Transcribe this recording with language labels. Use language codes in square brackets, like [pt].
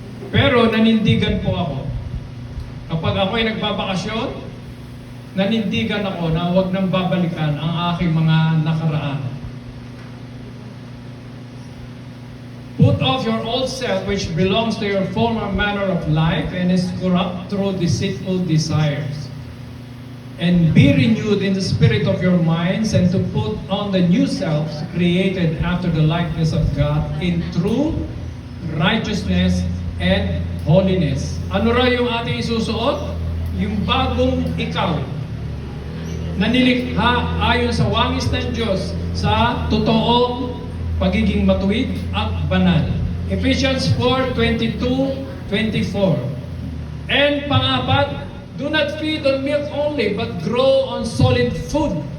[tl] Pero nanindigan po ako. Kapag ako ay nagbabakasyon, nanindigan ako na huwag nang babalikan ang aking mga nakaraan. [en] Put off your old self which belongs to your former manner of life and is corrupt through deceitful desires. And be renewed in the spirit of your minds, and to put on the new self created after the likeness of God in true righteousness and holiness. [tl] Ano raw yung ating isusuot? Yung bagong ikaw na nilikha ayon sa wangis ng Diyos sa totoong pagiging matuwid at banal. [en] Ephesians 4:22-24. And [tl] pangapat, [en] do not feed on milk only, but grow on solid food.